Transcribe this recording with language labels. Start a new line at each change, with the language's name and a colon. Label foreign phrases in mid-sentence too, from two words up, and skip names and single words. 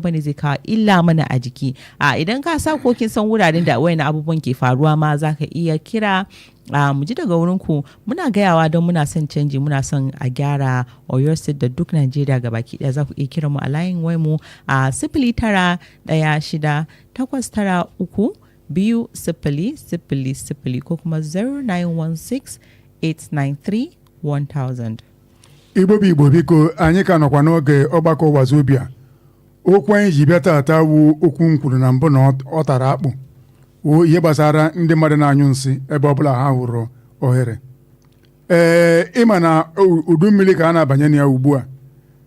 Hausa: bane zai kawo illa mana a jiki idan ka sa ko kin san wuraren da wayannan abubuwan ke faruwa ma zaka iya kira mu ji daga wurinku muna gayawa don muna son canji muna son a gyara Oyo State da duk Najeriya gabaki daya za ku iya kira mu a layin wai mu a 0916-203-000 ko kuma 0916-893-1000.
Igbo: Igbo biko anyị ka nọkwa n'oge ọgbakọ Wazobia okwu anyị ji bịa taata wu okwu m kwuru na mbụ na ọ tara akpụ ihe gbasara ndị mmadụ na-anyụ nsị ebe ọbụla ha hụrụ ohere ịma na udu mmiri ka a na-abanye na ya ugbu a